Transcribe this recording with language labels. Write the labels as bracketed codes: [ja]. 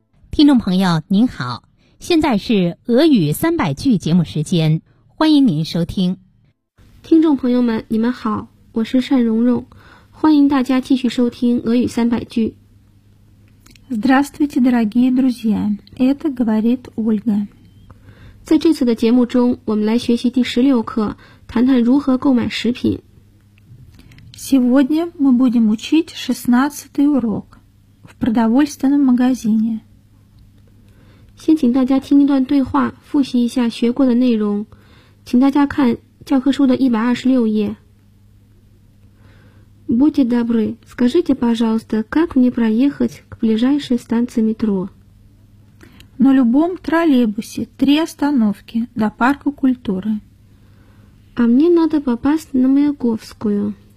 [zh] 听众朋友您好，现在是俄语三百句节目时间，欢迎您收听。听众朋友们你们好，我是单蓉蓉，欢迎大家继续收听俄语三百句。 [ru] Здравствуйте, дорогие друзья, это говорит Ольга. [zh] 在这次的节目中我们来学习第十六课，谈谈如何购买食品。 [ru] Сегодня мы будем учить 16-й урок в продовольственном магазине. [zh] 先请大家听一段对话，复习一下学过的内容。请大家看教科书的126页。 [ru] Будьте добры, скажите, пожалуйста, как мне проехать к ближайшей станции метро? На любом троллейбусе, 3 остановки до парка культуры. А мне надо попасть на Маяковскую.